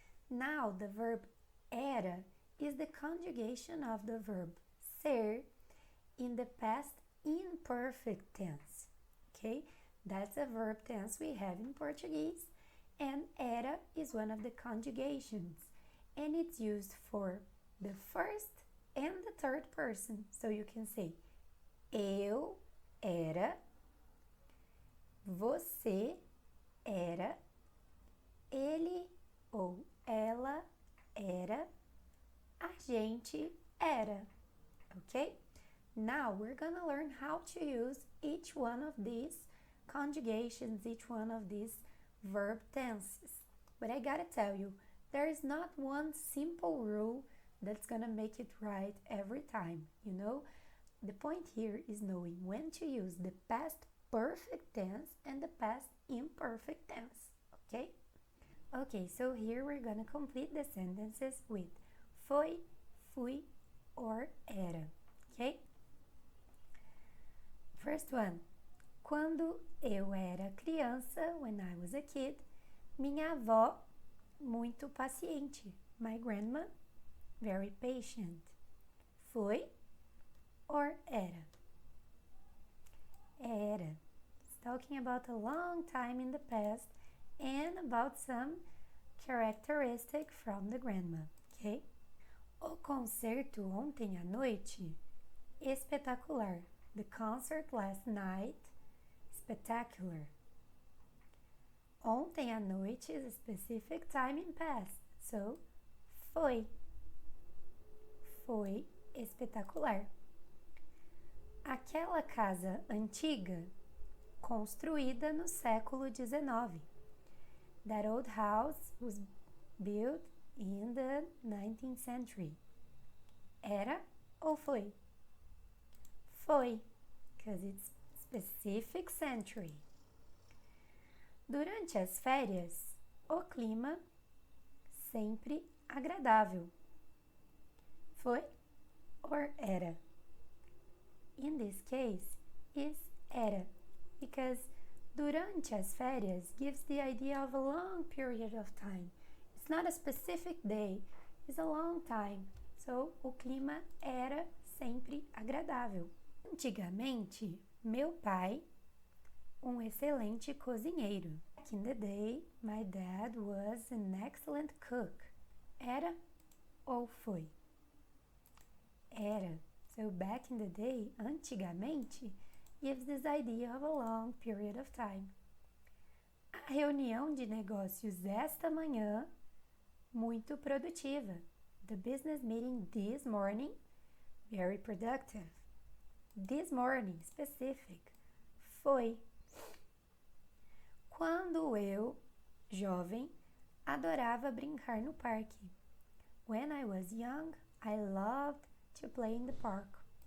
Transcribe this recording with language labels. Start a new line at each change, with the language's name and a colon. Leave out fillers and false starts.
English: Now the verb era is the conjugation of the verb ser in the past imperfect tense. Okay? That's a verb tense we have in Portuguese, and era is one of the conjugations, and it's used for the first and the third person. So you can say
Portuguese: eu era, você era, ele ou ela era, a gente era.
English: Okay? Now we're gonna learn how to use each one of these conjugations, each one of these verb tenses. But I gotta tell you, there is not one simple rule that's gonna make it right every time, you know? The point here is knowing when to use the past perfect tense and the past imperfect tense, okay? Okay, so here we're gonna complete the sentences with foi, fui, or era, okay? First one.
Portuguese: Quando eu era criança,
English: when I was a kid,
Portuguese: minha avó, muito paciente.
English: My grandma, very patient. Foi or era? Era. It's talking about a long time in the past and about some characteristic from the grandma, okay?
Portuguese: O concerto ontem à noite, espetacular.
English: The concert last night, spectacular.
Portuguese: Ontem à noite
English: is a specific time in past, so foi.
Portuguese: Foi espetacular. Aquela casa antiga, construída no século XIX.
English: That old house was built in the 19th century.
Portuguese: Era ou foi? Foi,
English: because it's specific century.
Portuguese: Durante as férias, o clima sempre agradável.
English: Foi or era? In this case, is era, because
Portuguese: durante as férias
English: gives the idea of a long period of time. It's not a specific day, it's a long time.
Portuguese: So, o clima era sempre agradável. Antigamente, meu pai, um excelente cozinheiro.
English: Back in the day, my dad was an excellent cook.
Portuguese: Era ou foi? Era.
English: So, back in the day, antigamente, gives this idea of a long period of time.
Portuguese: A reunião de negócios esta manhã, muito produtiva.
English: The business meeting this morning, very productive. This morning, specific.
Portuguese: Foi. Quando eu, jovem, Adorava brincar no parque.
English: When I was young, I loved to play in the park.